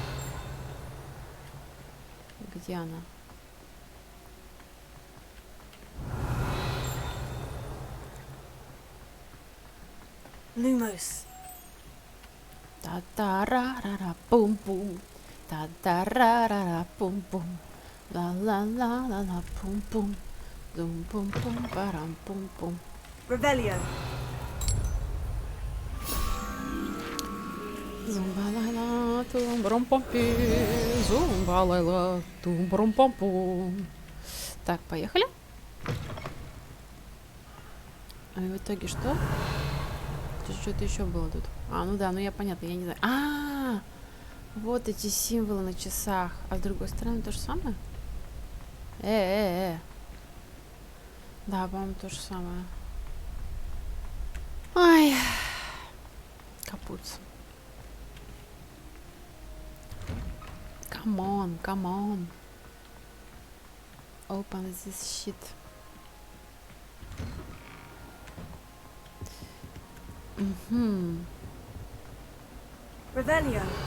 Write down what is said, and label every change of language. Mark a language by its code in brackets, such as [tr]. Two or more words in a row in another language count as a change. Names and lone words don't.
[ru] Где она? Lumos. Та-та-ра-ра-ра, пум-пум. Та-та-ра-ра-ра, пум-пум. Ла-ла-ла-ла-ла, пум-пум. Зум-пум-пум, парам-пум-пум. Revelio. Зумба-ла-ла, тум-брум-пум-пи. Зумба-ла-ла, тум-брум-пум-пум. Так, поехали. А в итоге что? Что-то еще было тут. Ну да, ну я понятно, я не знаю. Вот эти символы на часах. А с другой стороны то же самое? Да, по-моему, то же самое. Ай. Капуц. [en] Come on, come on. Open this shit. Revelio.